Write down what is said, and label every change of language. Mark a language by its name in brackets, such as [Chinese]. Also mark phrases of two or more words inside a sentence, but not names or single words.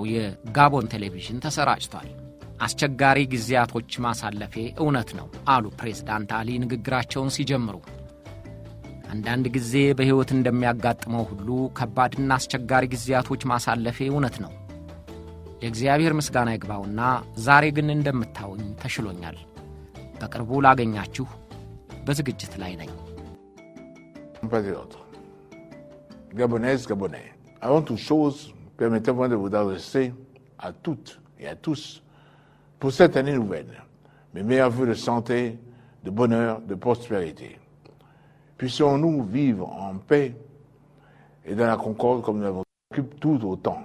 [Amharic] የጋቦን ቴሌቪዥን ተሰራጭቷል። አስቸጋሪ ጊዜያቶች ማሳለፌ እውነት ነው አሉ ፕሬዝዳንት አሊ ንግግራቸውን ሲጀምሩ። አንዳንድ ጊዜ በሕይወት እንደሚያጋጥመው ሁሉ ከባድና አስቸጋሪ ጊዜያቶች ማሳለፌ እውነት ነው። ለእግዚአብሔር ምስጋና ይግባውና ዛሬ ግን እንደምታውኝ ተሽሎኛል። በቅርቡ ላገኛችሁ በዝግጅት ላይ ነኝ። [French] Gabonaises, Gabonais. Avant toute chose, permettez-moi de vous adresser à toutes et à tous pour cette année nouvelle mes meilleurs vœux de santé, de bonheur, de prospérité. Puissions-nous vivre en paix et dans la concorde comme nous l'avons vécu tout autant.